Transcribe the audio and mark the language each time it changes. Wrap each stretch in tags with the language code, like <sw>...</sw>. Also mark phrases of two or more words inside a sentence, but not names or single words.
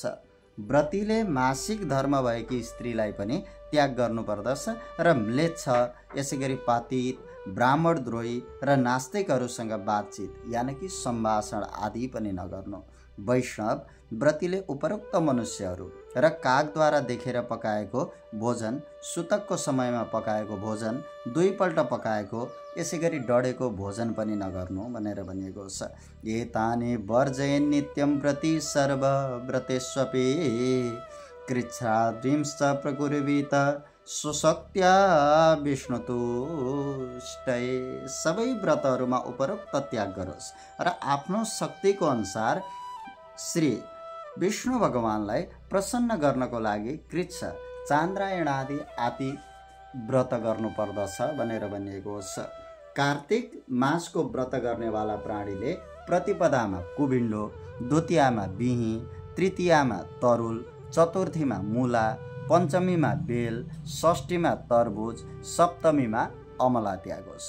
<ne>व्रतीले मासिक धर्म भएकी स्त्रीलाई पनि त्याग गर्नुपर्दछ र म्लेच्छ, यसै गरी पातित, ब्राह्मणद्रोही र नास्तिकहरूसँग बातचित यानि कि सम्भाषण आदि पनि नगर्नु। वैष्णव व्रतीले उपरोक्त मनुष्यहरू र कागद्वारा देखेर पकाएको भोजन, सुतकको समयमा पकाएको भोजन, दुईपल्ट पकाएको यसै गरी डढेको भोजन पनि नगर्नु भनेर भनिएको छ।</ne> <sa>एतानि वर्जयन् नित्यं व्रती सर्व व्रतेष्वपि कृच्छ्राद्रिंश्च प्रकुर्वीत सुशक्त्या विष्णुतुष्टै।</sa> <ne>सबै व्रतहरूमा उपरोक्त त्याग गरोस् र आफ्नो शक्तिको अनुसार श्री विष्णु भगवानलाई प्रसन्न गर्नको लागि कृच्छ, चान्द्रायण आदि व्रत गर्नुपर्दछ भनेर भनिएको छ। कार्तिक मासको व्रत गर्नेवाला प्राणीले प्रतिपदामा कुबिन्डो, द्वितीयामा बिही, तृतीयामा तरुल, चतुर्थीमा मुला, पञ्चमीमा बेल, षष्ठीमा तरबुज, सप्तमीमा अमला त्यागोस्।</ne>